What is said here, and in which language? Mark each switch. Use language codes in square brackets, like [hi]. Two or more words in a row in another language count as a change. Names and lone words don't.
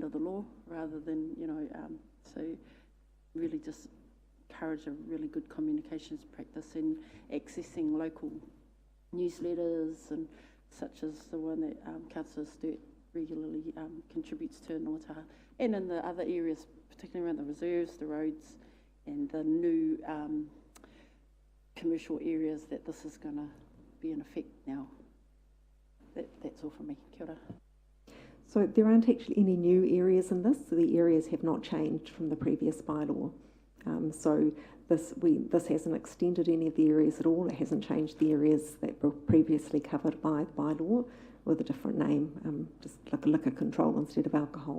[en] of the law, rather than, so really just encourage a really good communications practice in accessing local newsletters and such as the one that Councillor Sturt regularly contributes to in Rotorua, and in the other areas, particularly around the reserves, the roads, and the new commercial areas that this is going to be in effect now. that's all from me. [mi] Kia ora. [en] So there aren't actually any new areas in this. So the areas have not changed from the previous bylaw. So this hasn't extended any of the areas at all. It hasn't changed the areas that were previously covered by the bylaw with a different name, just like a liquor control instead of alcohol.